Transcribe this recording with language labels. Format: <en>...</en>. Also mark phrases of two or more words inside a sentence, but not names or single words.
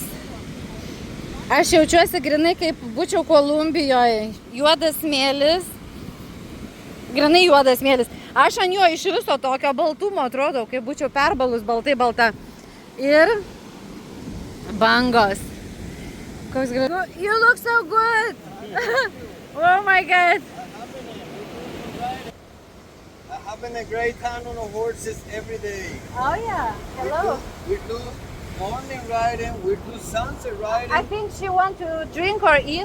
<lt>Aš jaučiuosi grinai kaip būčiau Kolumbijoje. Juodas smėlis. Grinai juodas smėlis. Aš ant jo iš viso tokio baltumo atrodau, kaip būčiau perbalus baltai balta. Ir bangos. Koks gražus.</lt> <en>You look so good. Oh my God. Having a great time on the horses every day. Oh yeah. Hello. We do morning riding, we do sunset riding. I think she want to drink or eat.</en>